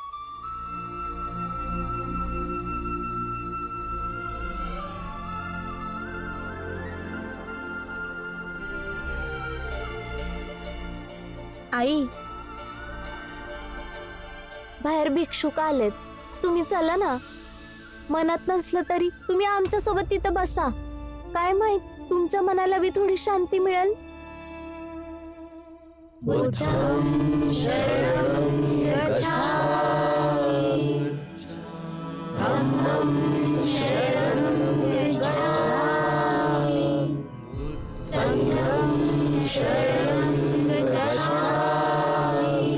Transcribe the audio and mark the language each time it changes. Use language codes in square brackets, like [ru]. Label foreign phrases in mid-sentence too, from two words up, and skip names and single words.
[mr] आई, बाहेर भिक्षुक आलेत. तुम्ही चला ना. मनात नसलं तरी तुम्ही आमच्या सोबत तिथं बसा. काय माहित, तुमच्या मनाला बी थोडी शांती मिळेल. [pi] बुद्धं शरणं गच्छामि. धम्मं शरणं गच्छामि. संघं शरणं गच्छामि.